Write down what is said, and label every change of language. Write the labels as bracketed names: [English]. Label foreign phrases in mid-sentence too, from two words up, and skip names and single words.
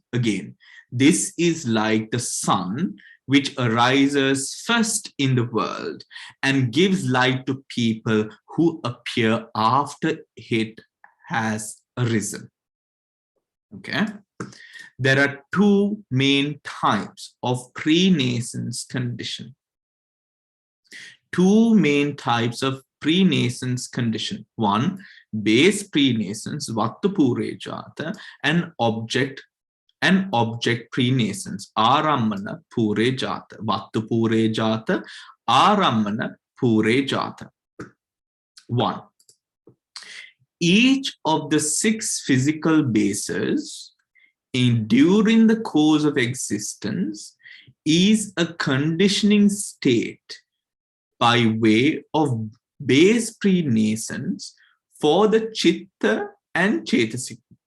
[English] Again, this is like the sun, which arises first in the world and gives light to people who appear after it has arisen. Okay. There are two main types of pre-nascence condition. Two main types of pre-nascence condition. One, base pre-nascence, [Pali] vattu jata, [English] and object pre-nascence, [Pali] arammana pure jata, vattu pure jata, arammana pure jata. [English] One, each of the 6 physical bases during the course of existence is a conditioning state by way of base pre-nascence for the chitta and cetasika.